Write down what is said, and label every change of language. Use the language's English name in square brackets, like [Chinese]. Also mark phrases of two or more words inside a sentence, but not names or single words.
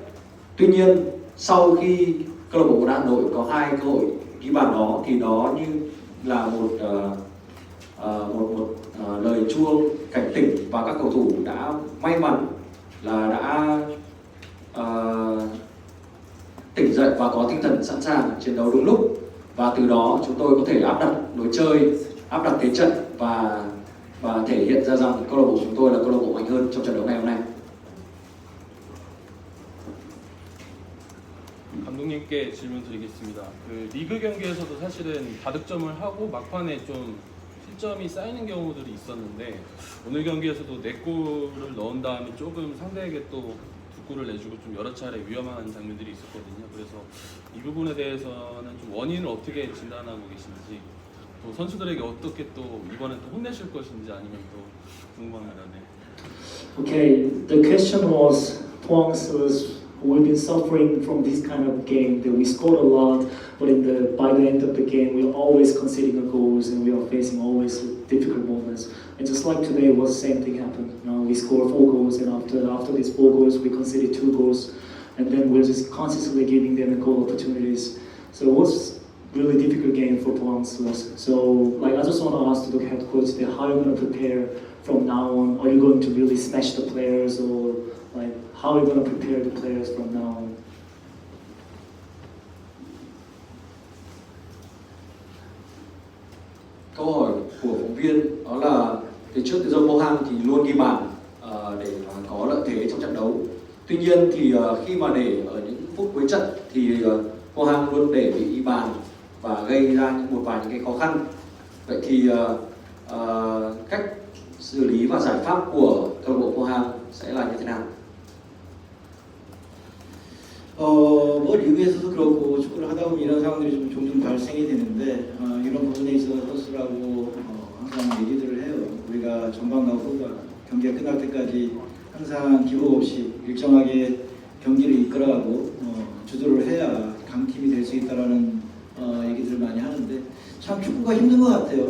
[Vietnamese] Tuy nhiên sau khi câu lạc bộ của Hà Nội có 2 cơ hội ghi bàn đó thì đó như là một lời chuông cảnh tỉnh, và các cầu thủ đã may mắn là đã tỉnh dậy và có tinh thần sẵn sàng chiến đấu đúng lúc, và từ đó chúng tôi có thể áp đặt lối chơi, áp đặt thế trận và thể hiện ra rằng câu lạc bộ chúng tôi là câu lạc bộ mạnh hơn trong trận đấu ngày hôm nay. [Korean] 감독님께 질문 드리겠습니다. 그 리그 경기에서도 사실은 다득점을 하고 막판에 좀 실점이 쌓이는 경우들이 있었는데 오늘 경기에서도 4골을 넣은 다음에 조금 상대에게 또 2골을 내주고 좀 여러 차례 위험한 장면들이 있었거든요. 그래서 이 부분에 대해서는 좀 원인을 어떻게 진단하고 계신지, 또 선수들에게 어떻게 또 이번엔 또 혼내실 것인지 아니면 또 궁금합니다. 네. [English] Okay, the question was, we've been suffering from this kind of game that we scored a lot, but by the end of the game, we're always conceding goals and we are facing always difficult moments. And just like today, was the same thing happened. You know, we scored 4 goals, and after these 4 goals, we conceded 2 goals, and then we're just consistently giving them goal opportunities. So it was really difficult game for Pohang. So, like, I just want to ask the head coach that how are you going to prepare from now on? Are you going to really smash the players, or like how are you going to prepare the players from now on? [Vietnamese] Câu hỏi của phóng viên đó là từ trước tới giờ Pohang thì luôn ghi bàn để có lợi thế trong trận đấu. Tuy nhiên thì khi mà để ở những phút cuối trận thì Pohang luôn để bị ghi bàn và gây ra một vài những cái khó khăn. Vậy thì cách xử lý và giải pháp của câu lạc bộ Pohang sẽ là như thế nào? [Korean] 뭐 리그에서도 그렇고 축구를 하다 보면 이런 상황들이 좀 종종 발생이 되는데 이런 부분에 있어서 선수라고 항상 얘기들을 해요. 우리가 전반과 후반 경기가 끝날 때까지 항상 기복 없이 일정하게 경기를 이끌어가고 주도를 해야 강팀이 될 수 있다라는 얘기들을 많이 하는데 참 축구가 힘든 것 같아요.